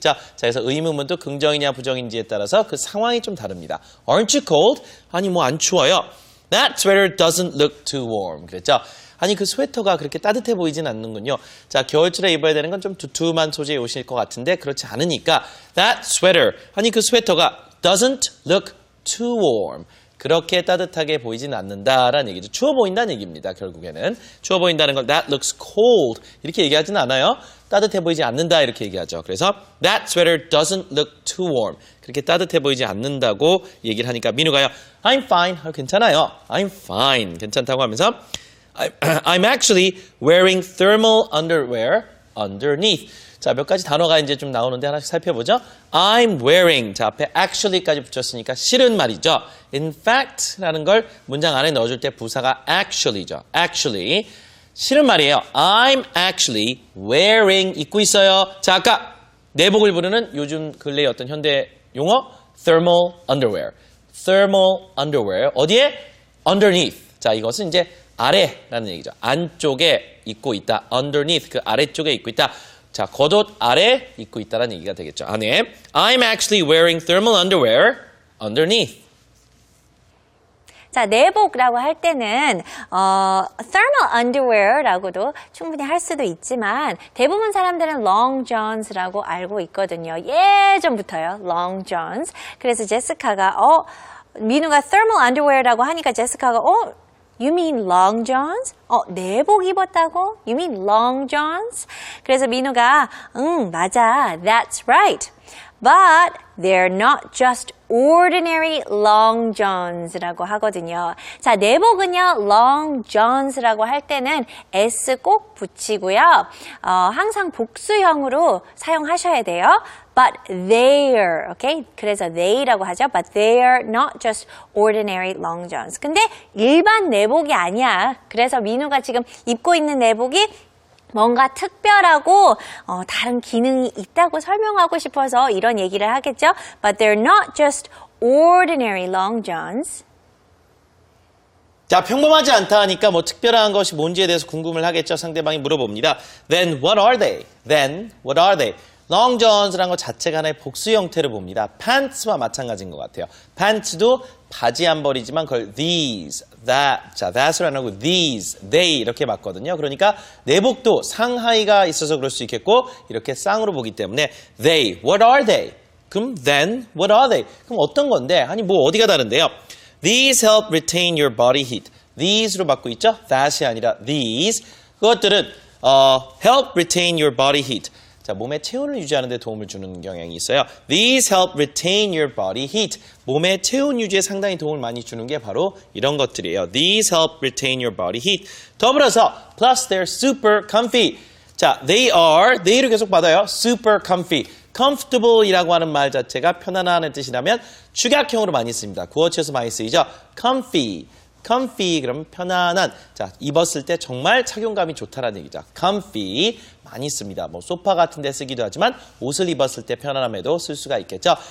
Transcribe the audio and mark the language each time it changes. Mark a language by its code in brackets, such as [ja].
[ko] 자, 그래서 의문문도 긍정이냐 부정인지에 따라서 그 상황이 좀 다릅니다. [en] Aren't you cold? [ko] 아니, 뭐 안 추워요. [en] That sweater doesn't look too warm. [ko] 그랬죠? 아니 그 스웨터가 그렇게 따뜻해 보이진 않는군요. 자, 겨울철에 입어야 되는 건 좀 두툼한 소재의 옷일 것 같은데 그렇지 않으니까 [en] That sweater, [ko] 아니 그 스웨터가 [en] doesn't look too warm. [ko] 그렇게 따뜻하게 보이진 않는다라는 얘기죠. 추워 보인다는 얘기입니다. 결국에는 추워 보인다는 걸 [en] that looks cold [ko] 이렇게 얘기하지는 않아요. 따뜻해 보이지 않는다 이렇게 얘기하죠. 그래서 [en] that sweater doesn't look too warm. [ko] 그렇게 따뜻해 보이지 않는다고 얘기를 하니까 민우가요. [en] I'm fine. [ko] 괜찮아요. [en] I'm fine. [ko] 괜찮다고 하면서 [en] I'm actually wearing thermal underwear underneath. [ko] 자, 몇 가지 단어가 이제 좀 나오는데 하나씩 살펴보죠. [en] I'm wearing. [ko] 자, 앞에 actually까지 붙였으니까 실은 말이죠. In fact라는 걸 문장 안에 넣어줄 때 부사가 actually죠. actually. 실은 말이에요. I'm actually wearing. 입고 있어요. 자, 아까 내복을 부르는 요즘 근래의 어떤 현대 용어 thermal underwear. [en] thermal underwear. [ko] 어디에? [en] underneath. [ko] 자, 이것은 이제 아래라는 얘기죠. 안쪽에 입고 있다. underneath. 그 아래쪽에 입고 있다. 자, 겉옷 아래 입고 있다는 얘기가 되겠죠. 안에 [en] I'm actually wearing thermal underwear underneath. [ko] 자, 내복이라고 할 때는 thermal underwear라고도 충분히 할 수도 있지만 대부분 사람들은 long johns라고 알고 있거든요. 예전부터요. long johns. 그래서 제시카가 민우가 thermal underwear라고 하니까 제시카가 [en] You mean long johns? [ko] 내복 입었다고? [en] You mean long johns? [ko] 그래서 민우가 맞아. [en] That's right. But they're not just ordinary long johns라고 하거든요. [ko] 자, 내복은요, long johns라고 할 때는 s 꼭 붙이고요. 항상 복수형으로 사용하셔야 돼요. [en] But they're, okay? [ko] 그래서 they라고 하죠. [en] But they're not just ordinary long johns. [ko] 근데 일반 내복이 아니야. 그래서 민우가 지금 입고 있는 내복이 뭔가 특별하고 다른 기능이 있다고 설명하고 싶어서 이런 얘기를 하겠죠. [en] But they're not just ordinary long johns. [ko] 자, 평범하지 않다 하니까 뭐 특별한 것이 뭔지에 대해서 궁금을 하겠죠. 상대방이 물어봅니다. [en] Then what are they? Then what are they? [ko] long johns라는 것 자체가 하나의 복수 형태를 봅니다. pants와 마찬가지인 것 같아요. pants도 바지 한 벌이지만 그걸 these, that, 자, that을 안 하고 these, they 이렇게 봤거든요. 그러니까 내복도 상하이가 있어서 그럴 수 있겠고 이렇게 쌍으로 보기 때문에 they, what are they? 그럼 [en] then, what are they? [ko] 그럼 어떤 건데? 아니 뭐 어디가 다른데요? [en] These help retain your body heat. [ko] These로 받고 있죠? that이 아니라 these. 그것들은 [en] help retain your body heat. [ko] 자, 몸의 체온을 유지하는 데 도움을 주는 경향이 있어요. [en] These help retain your body heat. [ko] 몸의 체온 유지에 상당히 도움을 많이 주는 게 바로 이런 것들이에요. [en] These help retain your body heat. [ko] 더불어서 [en] plus they're super comfy. [ko] 자, they를 계속 받아요. [en] super comfy. [ko] comfortable이라고 하는 말 자체가 편안한 뜻이라면 축약형으로 많이 씁니다. 구어체에서 많이 쓰이죠. comfy, 그러면 편안한. 자, 입었을 때 정말 착용감이 좋다라는 얘기죠. comfy 많이 씁니다. 뭐 소파 같은 데 쓰기도 하지만 옷을 입었을 때 편안함에도 쓸 수가 있겠죠.